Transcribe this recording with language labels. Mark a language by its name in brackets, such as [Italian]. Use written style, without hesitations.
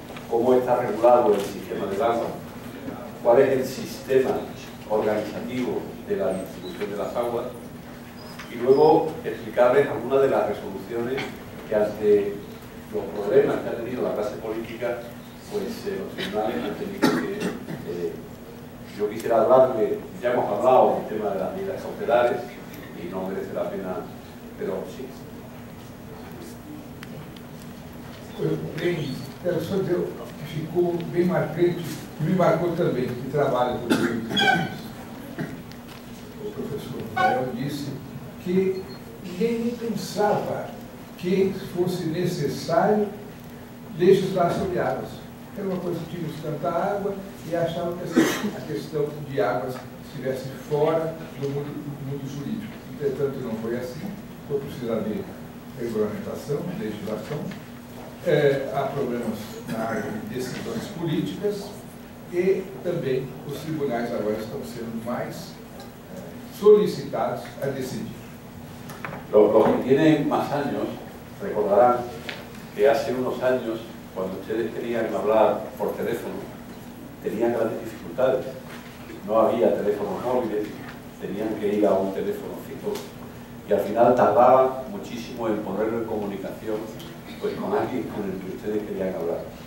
[Spanish] cómo está regulado el sistema del agua, cuál es el sistema organizativo de la distribución de las aguas y luego explicarles algunas de las resoluciones que ante los problemas que ha tenido la clase política, pues los tribunales han tenido que... yo quisiera hablarle, ya hemos hablado del tema de las medidas cautelares y no merece la pena, pero sí. [Portuguese] Bem, quero só dizer que ficou bem marcante, e me marcou também, que trabalha com direitos humanos. O professor Rafael disse que ninguém nem pensava que fosse necessário legislar sobre águas. Era uma coisa que tínhamos tanta água e achavam que a questão de águas estivesse fora do mundo jurídico. Entretanto, não foi assim. Então, precisa haver regulamentação, legislação. Há problemas na área de decisões políticas e também os tribunais agora estão sendo mais solicitados a decidir. [Spanish] Los que tienen más años recordarán que hace unos años, cuando ustedes querían hablar por teléfono, tenían grandes dificultades. No había teléfonos móviles, tenían que ir a un teléfono fijo y al final tardaba muchísimo en ponerlo en comunicación pues, con alguien con el que ustedes querían hablar.